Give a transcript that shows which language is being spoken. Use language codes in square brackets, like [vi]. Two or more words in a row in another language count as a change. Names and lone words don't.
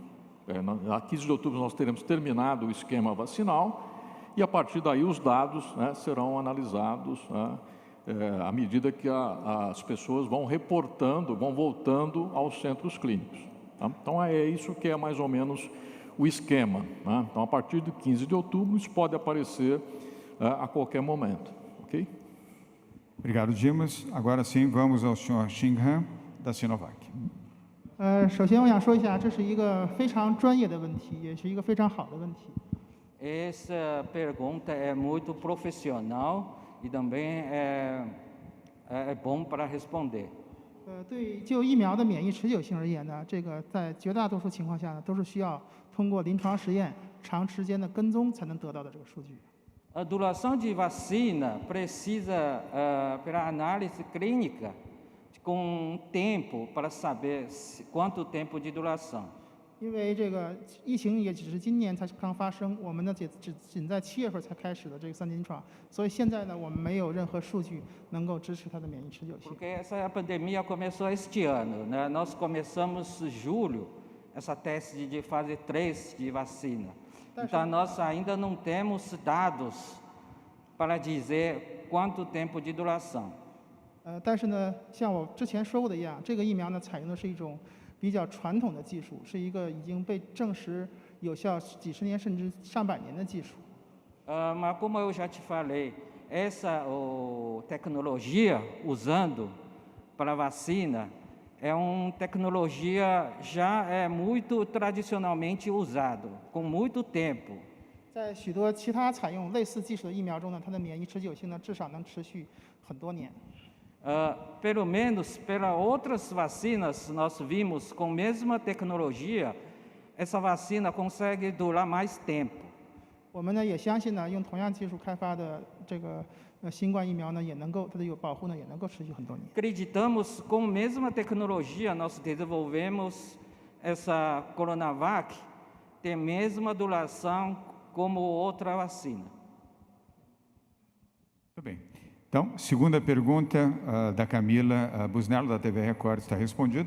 [pt] A 15 de outubro nós teremos terminado o esquema vacinal e a partir daí os dados serão analisados à medida que as pessoas vão reportando, vão voltando aos centros clínicos. Tá? Então é isso que é mais ou menos o esquema. Né? Então a partir de 15 de outubro isso pode aparecer a qualquer momento, ok? Obrigado, Dimas. Agora sim, vamos ao senhor Xinghan, da Sinovac. [zh] 首先我想说一下，这是一个非常专业的问题，也是一个非常好的问题。 [pt] Essa pergunta é muito profissional e também é bom para responder. [zh] 对就疫苗的免疫持久性而言呢，这个在绝大多数情况下呢，都是需要通过临床实验、长时间的跟踪才能得到的这个数据。 [pt] A duração de vacina precisa, pela análise clínica, com tempo para saber quanto tempo de duração. [zh] 因为这个疫情也只是今年才刚发生，我们呢仅在7月份才开始的这个3期临床，所以现在呢，我们没有任何数据能够支持它的免疫持久性。 [pt] Porque essa pandemia começou este ano, né? Nós começamos em julho essa teste de fase 3 de vacina. Então nós ainda não temos dados para dizer quanto tempo de duração. [zh] 但是呢，像我之前说过的一样，这个疫苗呢采用的是一种比较传统的技术，是一个已经被证实有效几十年甚至上百年的技术。 [pt] Mas como eu já te falei, essa tecnologia usando para vacina é uma tecnologia já muito tradicionalmente usada, com muito tempo. [zh] 在许多其他采用类似技术的疫苗中呢，它的免疫持久性呢至少能持续很多年。 [pt] Pelo menos pelas outras vacinas, nós vimos com a mesma tecnologia, essa vacina consegue durar mais tempo. [zh] 我们呢也相信呢，用同样技术开发的这个新冠疫苗呢，也能够它的保护呢也能够持续很多年。 [pt] Acreditamos com a mesma tecnologia, nós desenvolvemos essa Coronavac, tem a mesma duração como outra vacina. Muito bem. Então, segunda pergunta da Camila Busnello, da TV Record, está respondido.